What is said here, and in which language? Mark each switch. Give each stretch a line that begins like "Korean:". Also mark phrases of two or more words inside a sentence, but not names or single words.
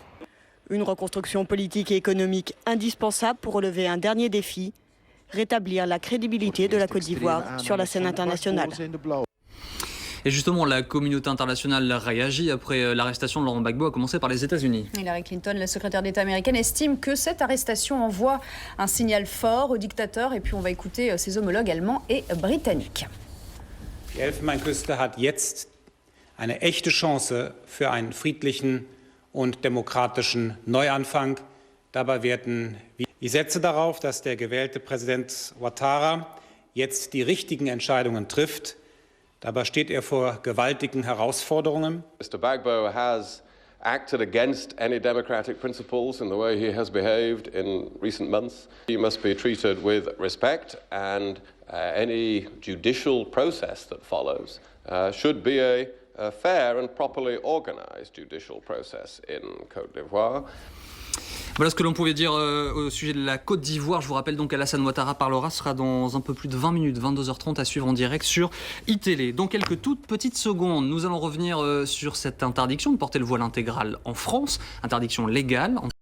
French: Une reconstruction politique et économique indispensable pour relever un dernier défi, rétablir la crédibilité de la Côte d'Ivoire sur la scène internationale. Et justement, la communauté internationale réagit après l'arrestation de Laurent Gbagbo, à commencer par les États-Unis. Hillary Clinton, la secrétaire d'État américaine, estime que cette arrestation envoie un signal fort au dictateur. Et puis on va écouter ses homologues allemands et britanniques.
German: Die Elfenbeinküste hat jetzt eine echte Chance für einen friedlichen und demokratischen Neuanfang. Dabei werden ich setze darauf, dass der gewählte Präsident Ouattara jetzt die richtigen Entscheidungen trifft. Dabei steht vor gewaltigen Herausforderungen.
English: Mr. Gbagbo has acted against any democratic principles in the way he has behaved in recent months. He must be treated with respect and any judicial process that follows should be a fair and properly organized judicial process in Côte d'Ivoire.
French: Voilà ce que l'on pouvait dire au sujet de la Côte d'Ivoire. Je vous rappelle donc qu'Alassane Ouattara parlera, sera dans un peu plus de 20 minutes, 22h30 à suivre en direct sur iTélé. Dans quelques toutes petites secondes, nous allons revenir sur cette interdiction de porter le voile intégral en France, interdiction légale.